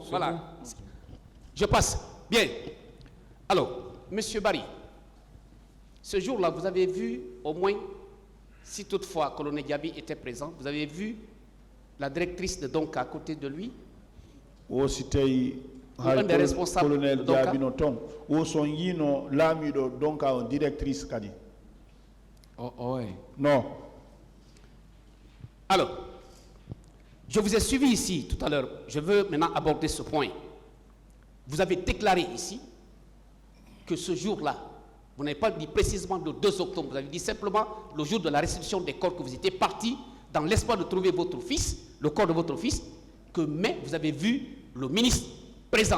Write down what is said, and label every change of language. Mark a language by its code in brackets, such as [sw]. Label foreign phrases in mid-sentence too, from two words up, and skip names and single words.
[fr] Voilà. Je passe. Bien. Alors, Monsieur Barry, ce jour-là, vous avez vu au moins, si toutefois colonel Diaby était présent, vous avez vu la directrice de Donka à côté de lui? Un des responsables colonel de Donka? [ff] Diaby no ton o son yino laamiɗo Donka en directrice kadi. [fr] Non. Alors, je vous ai suivi ici tout à l'heure. Je veux maintenant aborder ce point. Vous avez déclaré ici que ce jour-là, vous n'avez pas dit précisément le 2 octobre, vous avez dit simplement le jour de la restitution des corps que vous étiez parti dans l'espoir de trouver votre fils, le corps de votre fils, mais vous avez vu le ministre présent.